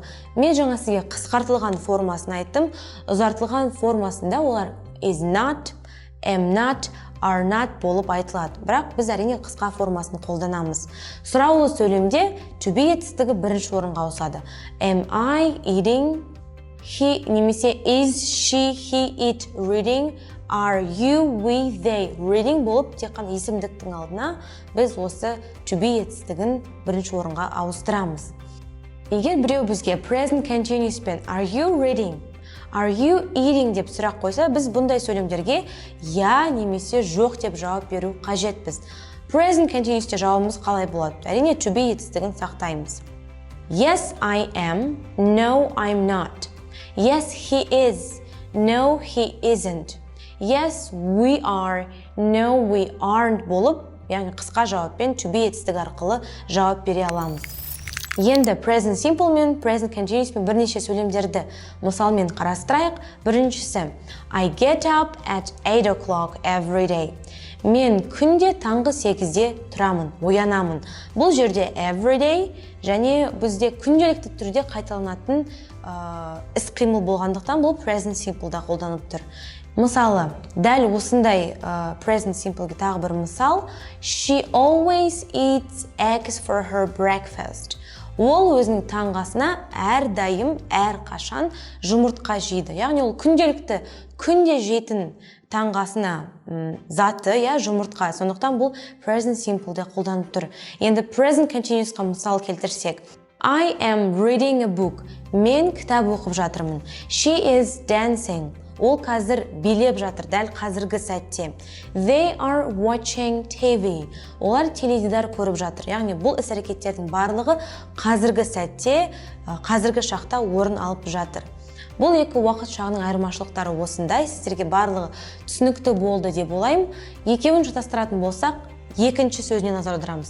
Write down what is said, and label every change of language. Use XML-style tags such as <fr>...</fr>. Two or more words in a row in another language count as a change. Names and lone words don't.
<kk>Мен жаңа сізге қысқартылған формасын айттым. Ұзартылған формасында олар</kk> <en>is not, am not, are not</en> <kk>болып айтылады. Бірақ біз әрине қысқа формасын қолданамыз. Сұраулы сөйлемде</kk> <en>to be</en> <kk>етістігі бірінші орынға ауысады.</kk> <en>Am I eating? He немесе is she, he, it reading? Are you, we, they reading</en> <kk>болып тек қана есімдіктің алдына біз осы</kk> <en>to be</en> <kk>етістігін бірінші орынға ауыстырамыз. Егер біреу бізге</kk> <en>present continuous</en> <kk>пен</kk> <en>are you reading, are you eating</en> <kk>деп сұрақ қойса, біз бұндай сөйлемдерге я немесе жоқ деп жауап беру қажетпіз.</kk> <en>Present continuous'те</en> <kk>жауабымыз қалай болады? Әрине</kk> <en>to be</en> <kk>етістігін сақтаймыз.</kk> <en>Yes, I am. No, I'm not. Yes, he is. No, he isn't. Yes, we are. No, we aren't</en> <kk>болып, яғни қысқа жауаппен</kk> <en>to be</en> <kk>етістігі арқылы жауап бере аламыз. Енді</kk> <en>present simple</en> <kk>мен</kk> <en>present continuous</en> <kk>мен бірнеше сөйлемдерді мысалмен қарастырайық. Біріншісі,</kk> <en>I get up at 8 o'clock every day.</en> <kk>Мен күнде таңғы 8-де тұрамын, оянамын. Бұл жерде</kk> <en>every day</en> <kk>және бізде күнделікті түрде қайталанатын іс-қимыл болғандықтан бұл</kk> <en>present simple-</en> <kk>да қолданып тұр. Мысалы, дәл осындай</kk> <en>present simple-</en> <kk>ге тағы бір мысал.</kk> <en>She always eats eggs for her breakfast.</en> <kk>Ол өзінің таңғасына әрдайым, әрқашан жұмыртқа жейді. Яғни ол күнделікті, күнде жейтін таңғасына заты, жұмыртқа. Сондықтан бұл</kk> <en>present simple-</en> <kk>де қолданып тұр. Енді</kk> <en>present continuous-</en> <kk>қа мысал келтірсек.</kk> <en>I am reading a book.</en> <kk>Мен кітап оқып жатырмын.</kk> <en>She is dancing.</en> <kk>Ол қазір билеп жатыр, дәл қазіргі сәтте.</kk> <en>They are watching TV.</en> <kk>Олар теледидар көріп жатыр. Яғни бұл іс-әрекеттердің барлығы қазіргі сәтте, қазіргі шақта орын алып жатыр. Бұл екі уақыт шағының айырмашылықтары осындай. Сіздерге барлығы түсінікті болды деп ойлаймын. Екеуін шатастыратын болсақ, екінші сөзіне назар аударамыз.</kk>